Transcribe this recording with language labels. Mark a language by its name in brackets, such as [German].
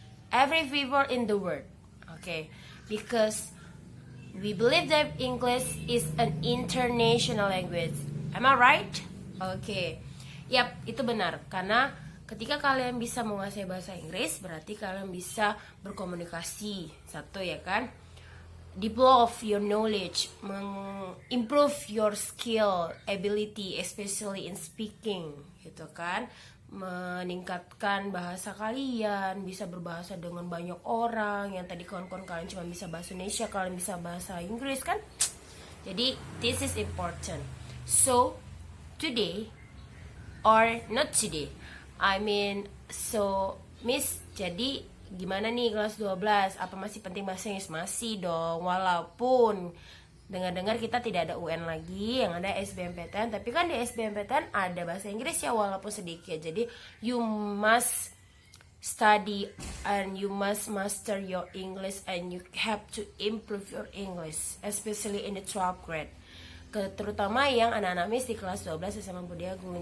[English] Every people in the world. Okay, because we believe that English is an international language. Am I right? Okay. [Indonesian] Yap, itu benar. Karena ketika kalian bisa menguasai bahasa Inggris, berarti kalian bisa berkomunikasi. Satu, ya kan? [English] Develop your knowledge, improve your skill, ability, especially in speaking, [Indonesian] gitu kan? Meningkatkan bahasa kalian, bisa berbahasa dengan banyak orang. Yang tadi kawan-kawan kalian cuma bisa bahasa Indonesia, kalian bisa bahasa Inggris, kan? Jadi, [English] this is important. So, today, or not today, so Miss, [Indonesian] jadi gimana nih kelas 12? Apa masih penting bahasa Inggris? Masih dong, walaupun dengar-dengar kita tidak ada UN lagi, yang ada SBMPTN. Tapi kan di SBMPTN ada bahasa Inggris ya, walaupun sedikit. Jadi [English] you must study and you must master your English and you have to improve your English, especially in the 12th grade. [Indonesian] Terutama yang anak-anak Miss di kelas 12 SMA Budi Agung.